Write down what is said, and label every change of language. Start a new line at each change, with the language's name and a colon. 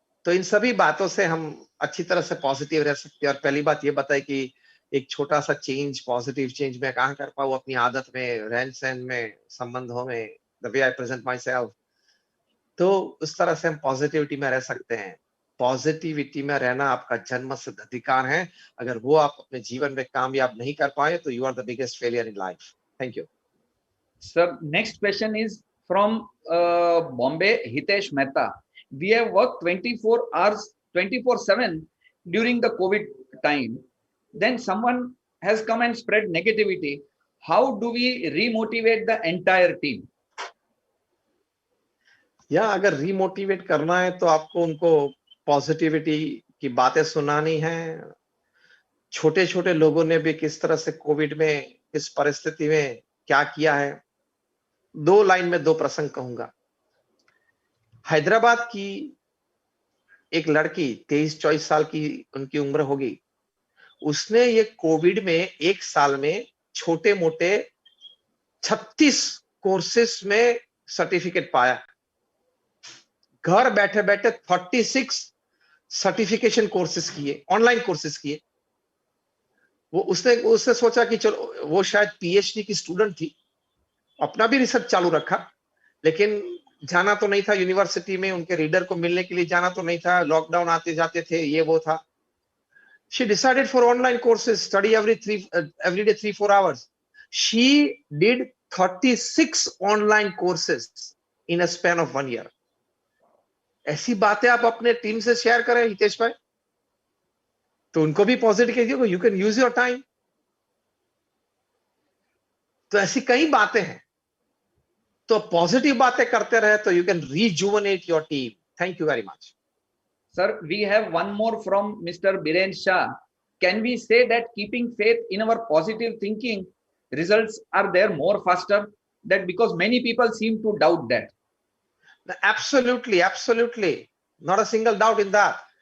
Hindi: तो इन सभी बातों से हम अच्छी तरह से पॉजिटिव रह सकते हैं। और पहली बात ये बताए कि एक छोटा सा चेंज, पॉजिटिव चेंज मैं कहाँ कर पाऊँ अपनी आदत में, रहन सहन में, संबंधों में,
English: The way I present myself.
Hindi: तो उस तरह से हम पॉजिटिविटी में रह सकते हैं। पॉजिटिविटी में रहना आपका जन्मसिद्ध अधिकार है। अगर वो आप अपने जीवन में कामयाब नहीं कर पाए तो
English: You are the biggest failure in life. Thank you. Sir, next question is from Bombay, Hitesh Mehta. We have worked 24 hours, 24/7 during the COVID time. Then someone has come and spread negativity. How do we remotivate the entire team?
Hindi: या अगर रिमोटिवेट करना है तो आपको उनको positivity की बातें सुनानी है। छोटे छोटे लोगों ने भी किस तरह से कोविड में, इस परिस्थिति में क्या किया है। 2 लाइन में 2 प्रसंग कहूंगा। हैदराबाद की एक लड़की 23-24 साल की उनकी उम्र होगी। उसने ये कोविड में 1 साल में छोटे मोटे 36 कोर्सेस में सर्टिफिकेट पाया। घर बैठे बैठे 36 सर्टिफिकेशन कोर्सेस किए, ऑनलाइन कोर्सेस किए। वो उसने सोचा कि चलो, वो शायद पीएचडी की स्टूडेंट थी, अपना भी रिसर्च चालू रखा, लेकिन जाना तो नहीं था यूनिवर्सिटी में, उनके रीडर को मिलने के लिए जाना तो नहीं था, लॉकडाउन आते जाते थे, ये वो था।
English: She decided for online courses, study every day 3-4 hours. She did 36 online courses in a span of 1 year.
Hindi: ऐसी बातें आप अपने टीम से शेयर करें हितेश भाई, तो उनको भी पॉजिटिव कीजिए,
English: You can use your time.
Hindi: तो ऐसी कई बातें हैं, तो पॉजिटिव बातें करते रहे तो
English: You can rejuvenate your team. Thank you very much. Sir, we have one more from Mr. Biren Shah. Can we say that keeping faith in our positive thinking results are there more faster? That because many people seem to doubt that. Absolutely, absolutely. Not a single doubt in that.